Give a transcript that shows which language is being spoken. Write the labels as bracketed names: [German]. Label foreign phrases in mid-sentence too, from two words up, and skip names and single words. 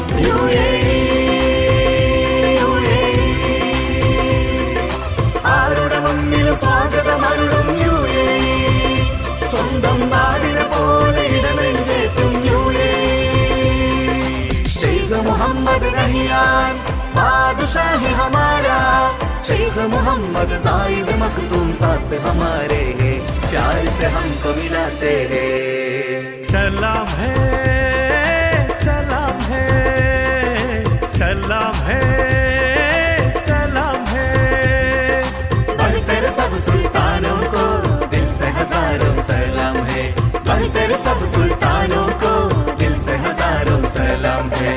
[Malayalam] ആരുടെ മുന്നിലും സ്വാഗതമരുളും UAE, സ്വന്തം നാടിനെ പോലെ ഇടനെഞ്ചേറ്റും UAE. [Hindi] शेख़ मुहम्मद नहयान बादशाही हमारा, शेख़ मुहम्मद ज़ायद मख़दूम साथ हमारे हैं, प्यार से हमको मिलाते हैं. सलाम है सलाम है सलाम है सलाम है, बढ़कर सब सुल्तानों को दिल से हजारों सलाम है, बढ़कर सब सुल्तानों को दिल से हजारों सलाम है.